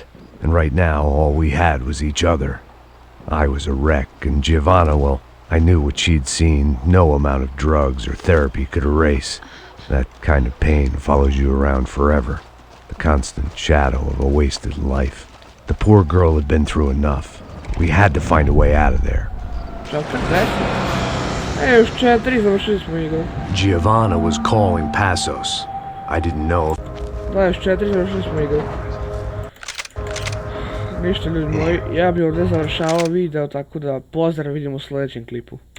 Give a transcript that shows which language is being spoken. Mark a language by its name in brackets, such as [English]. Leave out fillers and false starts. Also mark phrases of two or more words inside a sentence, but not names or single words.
[English] And right now, all we had was each other. I was a wreck, and Giovanna, well, I knew what she'd seen no amount of drugs or therapy could erase. That kind of pain follows you around forever. The constant shadow of a wasted life. The poor girl had been through enough. We had to find a way out of there. [Croatian] Już 4 završili smo igru. [English] Giovanna was calling Passos. I didn't know. [Croatian] Da, još 4 završili smo igru. Ništa ljudi moji, ja bi ovdje završavao video, tako da pozdrav, vidimo u sljedećem klipu.